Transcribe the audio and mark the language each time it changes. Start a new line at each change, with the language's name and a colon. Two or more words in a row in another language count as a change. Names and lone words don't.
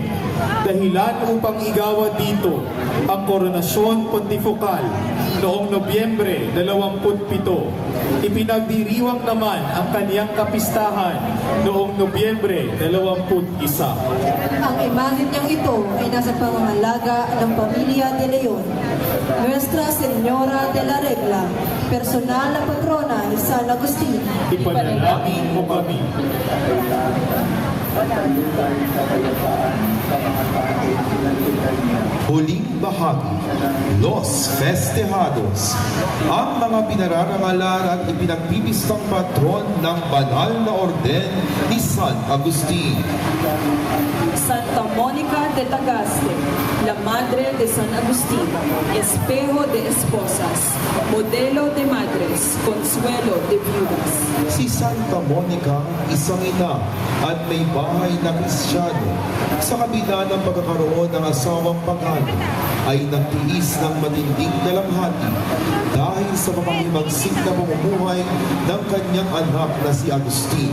Filipino: Dahilan upang igawad dito ang koronasyon pontifical noong Nobyembre 27. Ipinagdiriwang naman ang kanyang kapistahan noong Nobyembre 21. Ang imahen niyang ito ay nasa pangangalaga ng Pamilya de Leon. Nuestra Señora de la Regla, personal na patrona ni San Agustin. Ipanalangin mo kami. Huling bahagi,
Spanish: Los Festejados,
Filipino: ang mga pinararangalan at ipinagpipistang patron ng banal na orden ni San Agustin.
Spanish: Santa Mónica de Tagaste, la Madre de San Agustín, espejo de esposas, modelo de madres, consuelo de viudas.
Filipino: Si Santa Monica, isang ina at may bahay na Kristiyano, sa kabila ng pagkakaroon ng asawang pagano, ay nagtiis ng matinding dalamhati dahil sa mapanghimagsik na pamumuhay ng kanyang anak na si Agustin.